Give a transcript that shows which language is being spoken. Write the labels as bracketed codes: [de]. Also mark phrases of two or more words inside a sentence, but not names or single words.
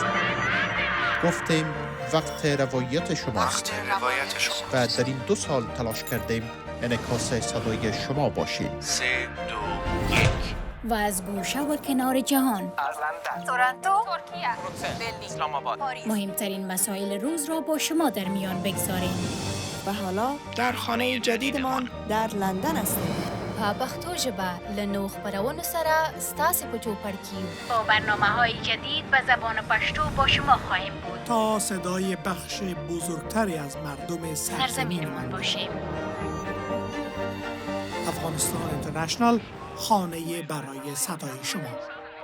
[fa] گفتیم وقت روایت شماست و در این 2 سال تلاش کردیم انعکاس صدای شما باشیم. 3 2 1 و از گوشه و کنار جهان، از لندن، تورنتو، ترکیه، بروکسل، اسلام آباد، مهمترین مسائل روز را با شما در میان بگذاریم. و حالا در خانه جدیدمان در لندن هستیم. [ps] په پښتو ژبه له نوو خپرونو سره ستاسې په چوپړ کې [fa] با برنامه‌های جدید و زبان پشتو با شما خواهیم بود تا صدای بخش بزرگتری از مردم سرزمینمان باشیم. افغانستان اینترنشنال، خانه برای صدای شما.